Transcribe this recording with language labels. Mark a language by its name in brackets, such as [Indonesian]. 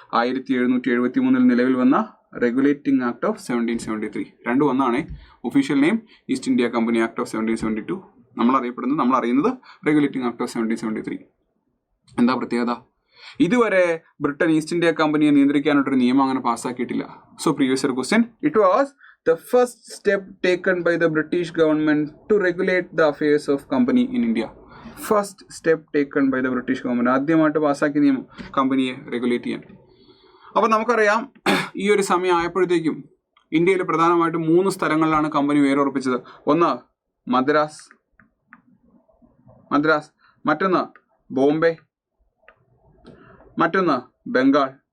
[Malayalam] 1773 നിലവിൽ വന്ന regulating act of 1773. രണ്ടും ഒന്നാണ്. Official name east India company act of 1772. നമ്മൾ അറിയുന്നത് റെഗുലേറ്റിംഗ് ആക്ട് ഓഫ് 1773. എന്താ പ്രത്യേകത? ഇതുവരെ ബ്രിട്ടൻ ഈസ്റ്റ് ഇന്ത്യ കമ്പനിയെ നിയന്ത്രിക്കാനായിട്ടൊരു നിയമം അങ്ങനെ പാസ്സാക്കിയിട്ടില്ല. [English] So previous year question, it was the first step taken by the British government to regulate the affairs of company in India. First step taken by the British government. [Malayalam] ആദ്യമായിട്ട് പാസ്സാക്കിയ നിയമം കമ്പനിയെ regulate ചെയ്യാൻ. അപ്പോൾ നമുക്കറിയാം ഈ ഒരു സമയം ആയപ്പോഴത്തേക്കും ഇന്ത്യയിൽ പ്രധാനമായിട്ടും 3 സ്ഥലങ്ങളിലാണ് കമ്പനി വേരുറപ്പിച്ചത്. ഒന്ന് മദ്രാസ്, മറ്റൊന്ന് ബോംബെ, മറ്റൊന്ന് ബംഗാൾ.